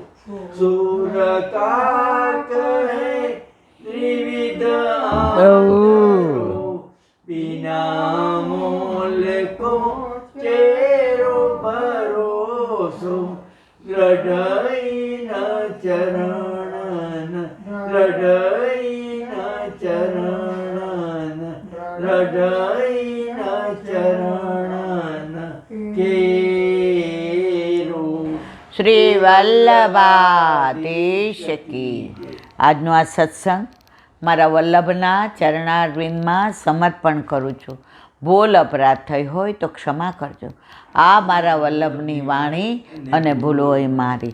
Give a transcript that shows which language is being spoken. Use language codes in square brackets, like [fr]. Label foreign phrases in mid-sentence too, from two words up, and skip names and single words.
[bra] सूर का कहे त्रिविध आदरो, बिना मोल को चेरो भरोसो, दृढ़ चरण, दृढ़ चरण, दृढ़ चरण केरो. [gu] શ્રી વલ્લભાધીશ કી. આજનો આ સત્સંગ મારા વલ્લભના ચરણારવિંદમાં સમર્પણ કરું છું. ભૂલ અપરાધ થઈ હોય તો ક્ષમા કરજો. આ મારા વલ્લભની વાણી અને ભૂલો એ મારી.